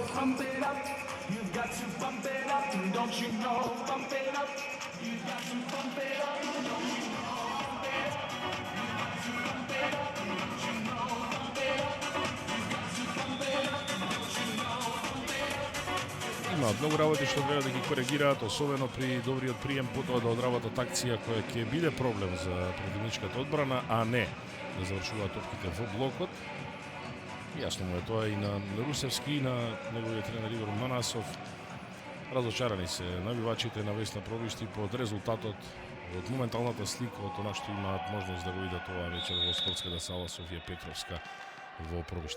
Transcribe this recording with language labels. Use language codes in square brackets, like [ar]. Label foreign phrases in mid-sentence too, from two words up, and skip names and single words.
[en] Pump it up, you've got to pump it up, don't you know? Pump it up, you've got to pump it up, don't you know? Pump it up, you've got to pump it up, don't you know? Pump it up, you've got to pump it up, don't you know? Pump it up. [mk] Имаат многу работи што треба да ги коригираат, особено при добриот прием, потоа да одработат акција која ќе биде проблем за противничката одбрана, а не да завршуваат топките во блокот. Јасно му е тоа и на Русевски и на неговиот тренер Игор Манасов. Разочарани се навивачите на Весна Пробишти под резултатот од моменталната слика од она што имаат можност да го видат оваа вечер во спортската сала Софија Петровска во Пробишти.